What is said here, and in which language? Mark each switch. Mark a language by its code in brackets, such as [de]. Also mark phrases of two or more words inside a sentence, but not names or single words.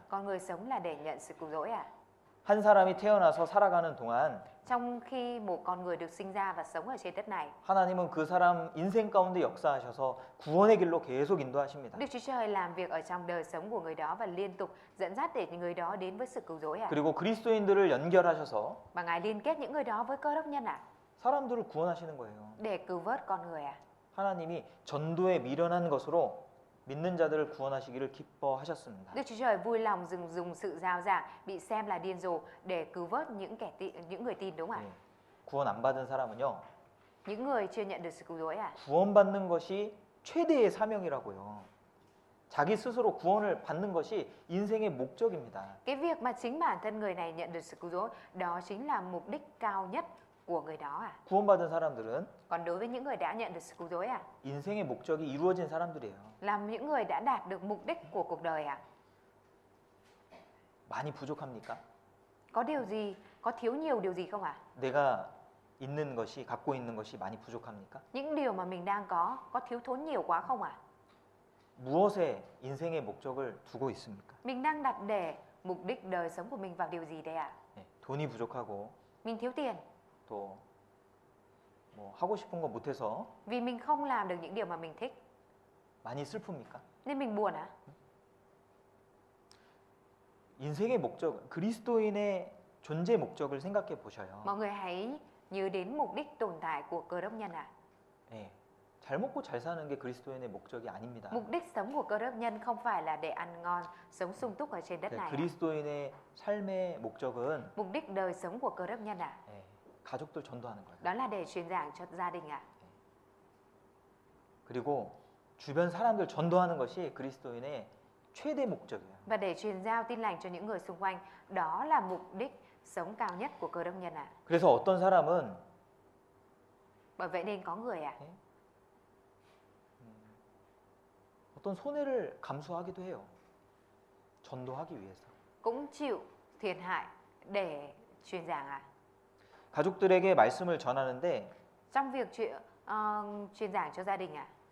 [vi] Con người sống là để nhận sự cứu rỗi ạ. [ko] 한 사람이 태어나서 살아가는 동안 [vi] Trong khi một con người được sinh ra và sống ở trên đất này, [ko] 하나님은 그 사람 인생 가운데 역사하셔서 구원의 길로 계속 인도하십니다. [vi] Đức Chúa Trời làm việc ở trong đời sống của người đó và liên tục dẫn dắt để người đó đến với sự cứu rỗi ạ. [ko] 그리고 그리스도인들을 연결하셔서 [vi] Và Ngài liên kết những người đó với cơ đốc nhân ạ, [ko] 사람들을 구원하시는 거예요. [vi] để cứu vớt con người ạ. [ko] 하나님이 전도에 미련한 것으로 믿는 자들을 구원하시기를 기뻐하셨습니다. [vi] Đức Chúa Trời vui lòng dùng sự giao giảng bị xem là điên rồ để cứu vớt những người tin đúng không ạ? [ko] 예. 구원 안 받은 사람은요. [vi] Những người chưa nhận được sự cứu rỗi ạ. [ko] 구원받는 것이 최대의 사명이라고요. 자기 스스로 구원을 받는 것이 인생의 목적입니다. [vi] Cái việc mà chính bản thân người này nhận được sự cứu rỗi, đó chính là mục đích cao nhất của người đó ạ. [ko] 구원받은 사람들은 [vi] Còn đối với những người đã nhận được sự cứu rỗi ạ, [ko] 인생의 목적이 이루어진 사람들이에요. [vi] là những người đã đạt được mục đích của cuộc đời ạ. [ko] 많이 부족합니까? [vi] Có điều gì, có thiếu nhiều điều gì không ạ? [ko] 내가 있는 것이 갖고 있는 것이 많이 부족합니까? [vi] Những điều mà mình đang có thiếu thốn nhiều quá không ạ? [ko] 무엇에 인생의 목적을 두고 있습니까? [vi] Mình đang đặt để mục đích đời sống của mình vào điều gì đây ạ? [ko] 네, 돈이 부족하고 [vi] Mình thiếu tiền [ko] 또 뭐 하고 싶은 거 못해서 [vi] vì mình không làm được những điều mà mình thích [ko] 많이 슬픕니까? [vi] nên mình buồn ạ. [ko] 인생의 목적, 그리스도인의 존재 목적을 생각해 보셔요. [vi] Mọi người hãy nhớ đến mục đích tồn tại của Cơ Đốc nhân ạ. [ko] 네, 잘 먹고 잘 사는 게 그리스도인의 목적이 아닙니다. [vi] Mục đích sống của Cơ Đốc nhân không phải là để ăn ngon, sống sung túc ở trên đất [ko] 네, [vi] này ạ. [ko] 그리스도인의 삶의 목적은 [vi] Mục đích đời sống của Cơ Đốc nhân ạ, [ko] 네, 가족들 전도하는 거예요. [vi] đó là để truyền giảng cho gia đình ạ. [ko] 그리고 주변 사람들 전도하는 것이 그리스도인의 최대 목적이에요. [vi] Và để truyền giao tin lành cho những người xung quanh, đó là mục đích sống cao nhất của Cơ Đốc nhân ạ. [ko] 그래서 어떤 사람은 [vi] Bởi vậy nên có người ạ, [ko] 어떤 손해를 감수하기도 해요. 전도하기 위해서. [vi] cũng chịu thiệt hại để truyền giảng ạ. [ko] 가족들에게 말씀을 전하는데 [vi] Trong việc truyền giảng cho gia đình ạ,